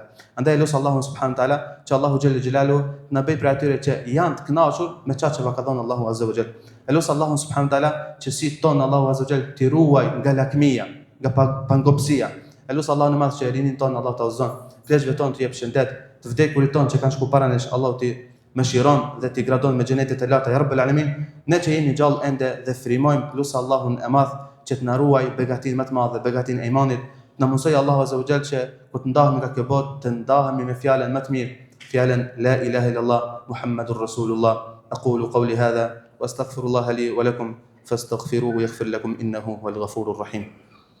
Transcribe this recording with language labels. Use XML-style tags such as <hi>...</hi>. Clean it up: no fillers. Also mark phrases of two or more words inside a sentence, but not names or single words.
<sq>Andaj lut Allahun</sq> <ar>سبحانه وتعالى</ar> <sq>që Allahu xhelle xhelalu na bëj për atyre që janë të kënaqur me çfarë që ka dhënë Allahu</sq> <ar>عز وجل.</ar> <sq>Lut Allahun</sq> <ar>سبحانه وتعالى</ar> <sq>që si ton Allahu</sq> <ar>عز وجل</ar> <sq>ti ruaj nga lakmia, nga pangopsia. Lut Allahun e madh që rinin ton Allahu ta uzon, pleshve ton të jep shëndet, të vdekurit ton që kanë shku para nesh, Allahu ti mëshiron dhe ti gradon me xhenetet e larta</sq> <ar>يا رب العالمين.</ar> <sq>Ne që jemi gjallë ende dhe frimojmë lut Allahun e madh që të na ruaj begatin më të madhe, begatin e imanit. Na mësoj Allahu</sq> <ar>عز وجل</ar> <sq>që kur të ndahemi nga kjo botë, të ndahemi me fjalën më të mirë, fjalën</sq> <ar>لا إله إلا الله محمد رسول الله. أقول قولي هذا وأستغفر الله لي ولكم فاستغفروه يغفر لكم إنه هو الغفور الرحيم.</ar>